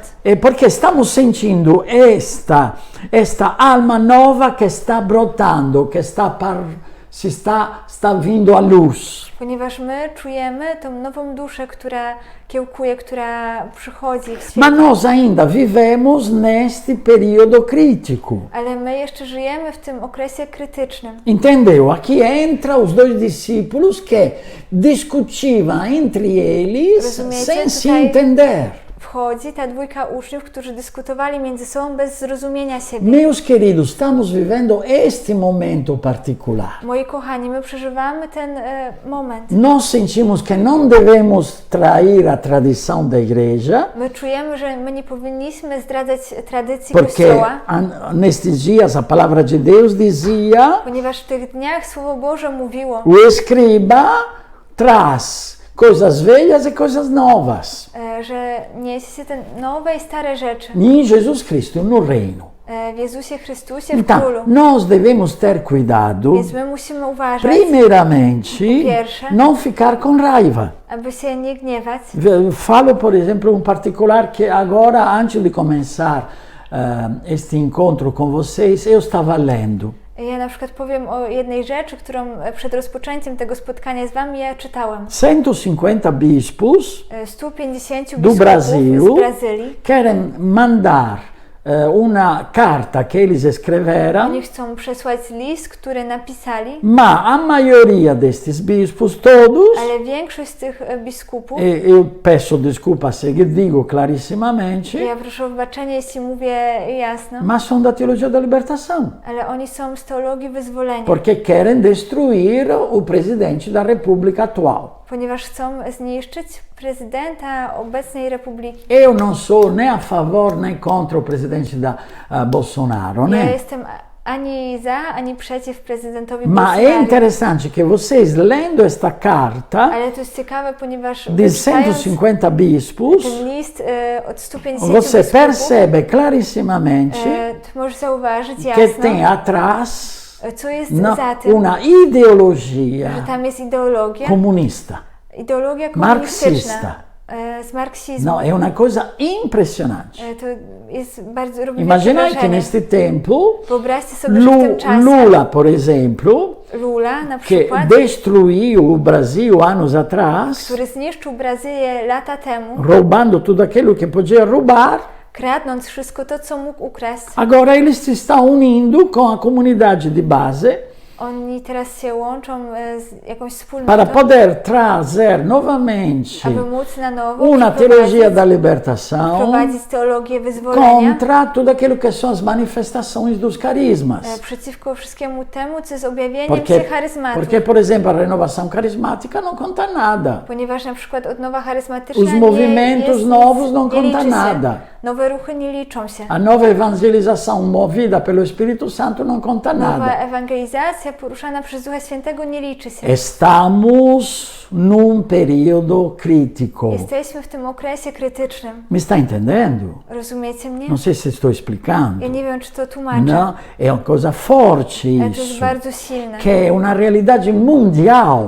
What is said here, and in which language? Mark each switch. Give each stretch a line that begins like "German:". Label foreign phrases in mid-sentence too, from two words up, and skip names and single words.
Italian: Perché stiamo sentendo
Portuguese: esta alma nova
Italian: che sta
Portuguese: brotando,
Italian: che sta
Portuguese: vindo a luz.
Polish: Ponieważ my czujemy tą nową duszę, która kiełkuje, która przychodzi w świat.
Portuguese: Ma nós ainda vivemos neste periodo crítico.
Polish: Ale my jeszcze żyjemy w tym okresie krytycznym.
Portuguese: Entendeu? Aqui entra os dois discípulos que discutiam entre eles
Polish: Rozumiecie?
Portuguese: sem se
Polish: Tutaj
Portuguese: entender.
Polish: wchodzi ta dwójka uczniów, którzy dyskutowali między sobą bez zrozumienia siebie.
Portuguese: Meus queridos, estamos vivendo este momento particular.
Polish: Moi kochani, my przeżywamy ten moment.
Portuguese: Nós sentimos que não devemos trair a tradição da igreja,
Polish: My czujemy, że my nie powinniśmy zdradzać tradycji
Portuguese: porque
Polish: Kościoła,
Portuguese: nestes dias a palavra de Deus dizia:
Polish: ponieważ w tych dniach Słowo Boże mówiło,
Portuguese: o escriba traz coisas velhas e coisas novas
Polish: że niesie te nowe i stare rzeczy
Portuguese: em Jesus Cristo, no reino.
Polish: w Jezusie Chrystusie, w
Portuguese: Então,
Polish: Królu.
Portuguese: nós devemos ter cuidado,
Polish: Więc my musimy uważać,
Portuguese: primeiramente,
Polish: pierwsze,
Portuguese: não ficar com raiva.
Polish: aby się nie gniewać.
Portuguese: Falo, por exemplo, um particular que agora, antes de começar este encontro com vocês, eu estava lendo.
Polish: Ja na przykład powiem o jednej rzeczy, którą przed rozpoczęciem tego spotkania z Wami ja czytałem.
Portuguese: 150 bispos
Polish: 150
Portuguese: do
Polish: biskupów
Portuguese: Brasil
Polish: z Brazylii.
Portuguese: querem mandar uma carta que eles escreveram,
Polish: Oni chcą przesłać list, który napisali,
Portuguese: mas a maioria destes bispos, todos,
Polish: ale większość z tych biskupów,
Portuguese: eu peço desculpa se digo clarissimamente,
Polish: ja proszę o wybaczenie, jeśli mówię jasno,
Portuguese: mas são da teologia da libertação,
Polish: ale oni są z teologii wyzwolenia,
Portuguese: porque querem destruir o presidente da República atual.
Polish: ponieważ chcą zniszczyć prezydenta obecnej republiki.
Portuguese: Eu não sou nem a favor nem contra o presidente da Bolsonaro,
Polish: Ja
Portuguese: né?
Polish: jestem ani za, ani przeciw prezydentowi
Portuguese: Ma é
Polish: Bolsonaro.
Portuguese: interessante que vocês, lendo esta carta
Polish: Ale to jest ciekawe, ponieważ
Portuguese: de
Polish: czytając
Portuguese: 150 bispos,
Polish: ten list od 150
Portuguese: você
Polish: biskupów,
Portuguese: percebe clarissimamente
Polish: możesz zauważyć
Portuguese: que
Polish: jasno,
Portuguese: tem atrás
Polish: co jest za tym,
Portuguese: uma ideologia
Polish: że tam jest ideologia
Portuguese: comunista.
Polish: komunistyczna,
Portuguese: Marxista.
Polish: Z marksizmu.
Portuguese: Não, é uma coisa impressionante.
Polish: To jest bardzo, robi
Portuguese: Imaginai
Polish: wielkie
Portuguese: que
Polish: wrażenie.
Portuguese: neste tempo,
Polish: Wyobraźcie sobie, że w tym czasie
Portuguese: Lula, por exemplo,
Polish: Lula na
Portuguese: que
Polish: przykład,
Portuguese: destruiu o Brasil anos atrás,
Polish: który zniszczył Brazylię lata temu,
Portuguese: roubando tudo aquilo que podia roubar,
Polish: kradnąc wszystko to, co mógł ukraść.
Portuguese: agora eles se estão unindo com a comunidade de base
Polish: Oni teraz się łączą z jakąś wspólnotą,
Portuguese: para poder trazer novamente
Polish: aby móc na nowo
Portuguese: uma teologia da libertação
Polish: wprowadzić teologię wyzwolenia
Portuguese: contra tudo aquilo que são as manifestações dos carismas.
Polish: przeciwko wszystkiemu temu, co jest objawieniem się charyzmatu.
Portuguese: Porque, por exemplo, a renovação carismática não conta nada.
Polish: Ponieważ na przykład odnowa charyzmatyczna
Portuguese: Os movimentos novos não
Polish: nie
Portuguese: conta
Polish: liczy się.
Portuguese: nada.
Polish: Nowe ruchy nie liczą się.
Portuguese: A nova evangelização movida pelo Espírito Santo não conta
Polish: Nowa
Portuguese: nada.
Polish: ewangelizacja poruszana przez Ducha Świętego nie liczy się.
Portuguese: Estamos num período crítico.
Polish: Jesteśmy w tym okresie krytycznym.
Portuguese: Me está entendendo?
Polish: Rozumiecie mnie?
Portuguese: Não sei se estou explicando.
Polish: Ja nie wiem, czy to tłumaczę.
Portuguese: Não, é uma coisa forte
Polish: Ale to jest
Portuguese: isso.
Polish: bardzo silne.
Portuguese: Que é uma realidade mundial.